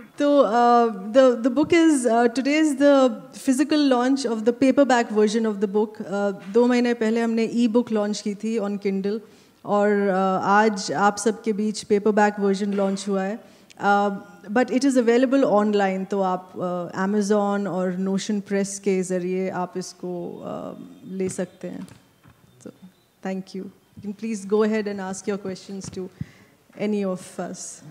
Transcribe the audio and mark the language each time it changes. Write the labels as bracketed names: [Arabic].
[English] So the book is today is the physical launch of the paperback version of the book. [Hindi] 2 महीने पहले हमने e-book launch की थी [English] on Kindle, [Hindi] और आज आप सबके बीच paperback version launch हुआ है. [English] but it is available online, [Hindi] तो आप Amazon और Notion Press के ज़रिए आप इसको ले सकते हैं. [English] So thank you. You can please go ahead and ask your questions to any of us.